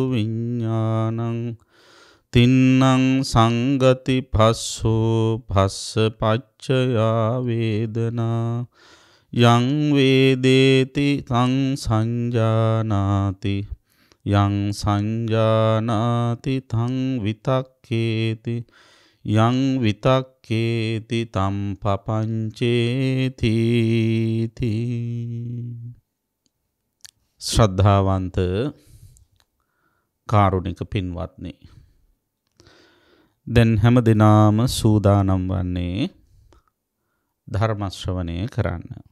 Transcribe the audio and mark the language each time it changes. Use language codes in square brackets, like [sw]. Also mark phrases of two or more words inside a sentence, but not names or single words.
[pi] විඤ්ඤාණං තින්නං සංගති පස්සෝ පස්ස පච්චයා වේදනා යං වේදේති තං සංජානාති යං සංජානාති තං විතක්කේති යං විතක්කේති තම් පපංචේති [si] ශ්‍රද්ධාවන්ත කාරුණික පින්වත්නි, දැන් හැම දිනාම සූදානම් වන්නේ ධර්ම ශ්‍රවණය කරන්න.